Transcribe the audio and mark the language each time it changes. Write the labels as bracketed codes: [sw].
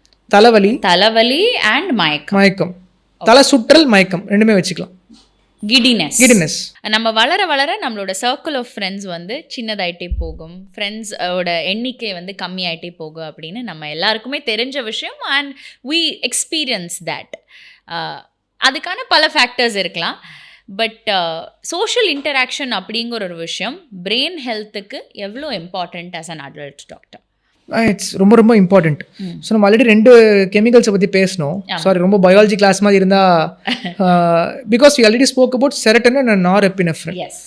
[ta] தலைவலி [en] and [ta] மயக்கம், தலை சுற்றல், மயக்கம் ரெண்டுமே வச்சுக்கலாம். [en] Giddiness. [ta] நம்ம வளர வளர நம்மளோட சர்க்கிள் ஆஃப் ஃப்ரெண்ட்ஸ் வந்து சின்னதாயிட்டே போகும், ஃப்ரெண்ட்ஸோட எண்ணிக்கை வந்து கம்மியாயிட்டே போகும் அப்படின்னு நம்ம எல்லாருக்குமே தெரிஞ்ச விஷயம். [en] And we experience that. [ta] அதுக்கான பல ஃபேக்டர்ஸ் இருக்கலாம். பட் சோஷியல் இன்டராக்ஷன் அப்படிங்கிற ஒரு விஷயம் பிரெயின் ஹெல்த்துக்கு எவ்வளோ important [en] as an adult [ta] doctor? It's ரொம்ப ரொம்ப இம்பார்ட்டண்ட். ஸோ நம்ம ஆல்ரெடி 2 கெமிக்கல்ஸை பற்றி பேசணும். சாரி, ரொம்ப பயாலஜி கிளாஸ் மாதிரி இருந்தால், [en] Because we already spoke about serotonin and norepinephrine.